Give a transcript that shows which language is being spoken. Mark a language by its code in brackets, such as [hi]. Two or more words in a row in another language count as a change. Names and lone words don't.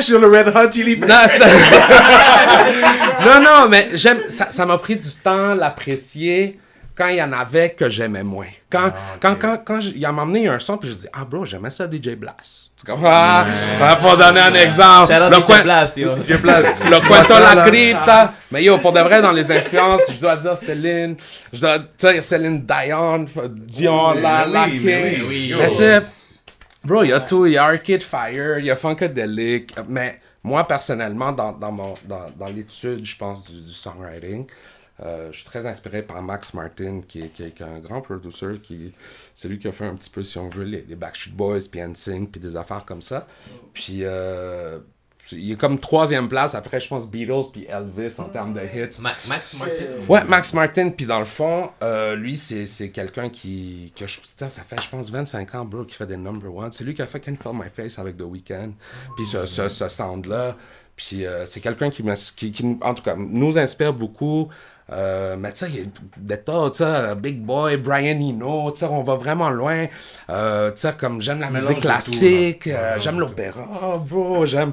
[fr] Sur le Red Hot Chili Peppers. Non, mais ça m'a pris du temps l'apprécier quand il y en avait que j'aimais moins. Quand il m'a emmené un son, puis je dis, ah, bro, j'aimais ça DJ Blast. Tu comprends? Pour donner un exemple. [en] Shout out DJ Blast, yo. [fr] DJ Blast. Le Cuento La Cripta. Mais yo, pour de vrai, dans les influences, je dois dire Céline. Je dois dire Céline Dion, La King. oui. Mais tu sais, bro, il y a tout. Il y a Arcade Fire, il y a Funkadelic. Mais moi, personnellement, dans l'étude, je pense, du songwriting, je suis très inspiré par Max Martin, qui est un grand producer. C'est lui qui a fait un petit peu, si on veut, les Backstreet Boys, puis NSYNC, puis des affaires comme ça. Puis il est comme 3e place après, je pense, Beatles puis Elvis en termes de hits. Max Martin. Ouais, Max Martin, puis dans le fond, lui, c'est quelqu'un ça fait, je pense, 25 ans, bro, qui fait des [en] number one. [fr] C'est lui qui a fait Can't Feel My Face avec The Weeknd, puis ce sound-là. Puis c'est quelqu'un qui, en tout cas, nous inspire beaucoup. Mais tu sais, il y a des tas, tu sais, Big Boy, Brian Eno, tu sais, on va vraiment loin. Tu sais, comme j'aime la musique classique, j'aime l'opéra, bro, j'aime...